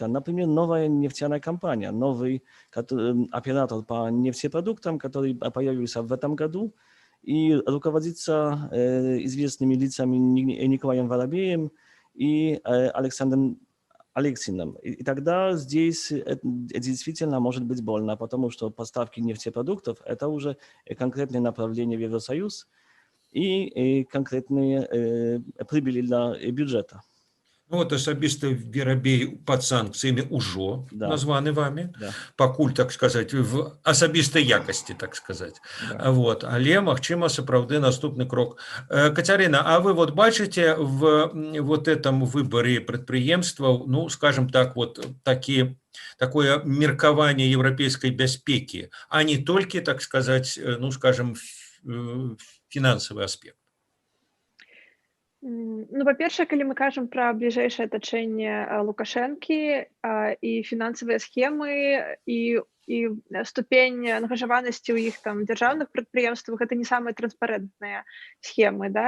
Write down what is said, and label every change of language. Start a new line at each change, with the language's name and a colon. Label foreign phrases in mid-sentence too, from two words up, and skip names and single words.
Russian: Например, новая нефтяная компания, новый оператор по нефтепродуктам, который появился в этом году и руководится известными лицами Николаем Воробеем и Александром Алексиным. И тогда здесь действительно может быть больно, потому что поставки нефтепродуктов – это уже конкретное направление в Евросоюз и конкретные прибыли для бюджета.
Belarusian: Ну, вот асабіста Воробей пад санкцыямі ўжо названы вами, пакуль,
Russian: так сказать,
Belarusian: в асабістай якасці,
Russian: так сказать.
Belarusian: Вот. Але, магчыма, сапраўды наступны крок. Кацярына, а вы вот бачыце
Russian: в вот этом выборе
Belarusian: прадпрыемстваў, ну, скажем так,
Russian: вот такое
Belarusian: меркаванне еўрапейскай бяспекі, а не толькі,
Russian: так сказать,
Belarusian: ну, скажем, фінансавы аспект? Ну, па-першае, калі мы кажам пра бліжэйшае атачэнне Лукашэнкі і фінансавыя схемы і ступень ангажаванасці ў іх там дзяржаўных прадпрыемствах, гэта не самыя транспарэнтныя схемы, да?